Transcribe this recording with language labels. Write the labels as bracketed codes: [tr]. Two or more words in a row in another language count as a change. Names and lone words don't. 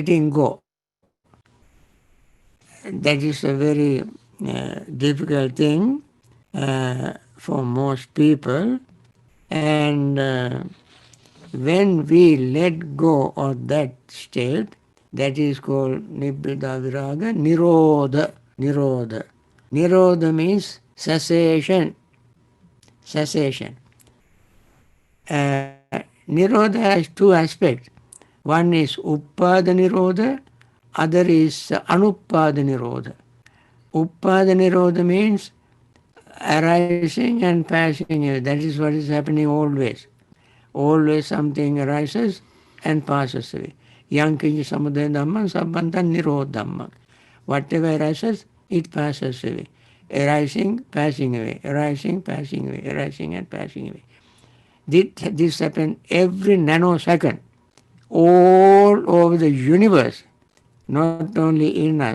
[en] That is a very difficult thing for most people. And when we let go of that state, that is called [pi] nibbida viraga, [en] nirodha. Nirodha. Nirodha means cessation. Cessation. Nirodha has two aspects. One is [pi] uppada nirodha, [en] other is [pi] anuppada nirodha. Uppada nirodha [en] means arising and passing away. That is what is happening always. Always something arises and passes away. [pi] Yang kinchi samudaya dhamma sabbanta nirodha dhamma. [en] Whatever arises, it passes away. Arising, passing away. Arising, passing away. Arising and passing away. This happens every nanosecond, all over the universe, not only in us.